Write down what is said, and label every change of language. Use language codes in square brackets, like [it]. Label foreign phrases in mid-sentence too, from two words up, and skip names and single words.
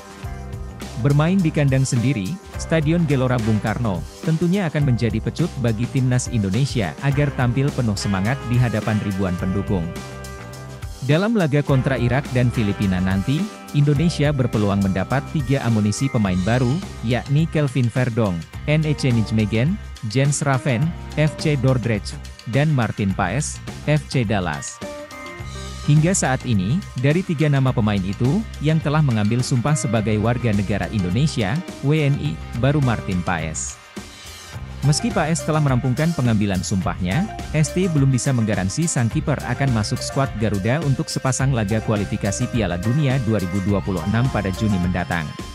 [id] Bermain di kandang sendiri, Stadion Gelora Bung Karno, tentunya akan menjadi pecut bagi timnas Indonesia agar tampil penuh semangat di hadapan ribuan pendukung. Dalam laga kontra Irak dan Filipina nanti, Indonesia berpeluang mendapat 3 amunisi pemain baru, yakni Kelvin Verdong, NEC Nijmegen, Jens Raven, FC Dordrecht, dan Martin Paes, FC Dallas. Hingga saat ini, dari 3 nama pemain itu, yang telah mengambil sumpah sebagai warga negara Indonesia, WNI, baru Martin Paes. Meski Paes telah merampungkan pengambilan sumpahnya, STY belum bisa menggaransi sang kiper akan masuk skuad Garuda untuk sepasang laga kualifikasi Piala Dunia 2026 pada Juni mendatang.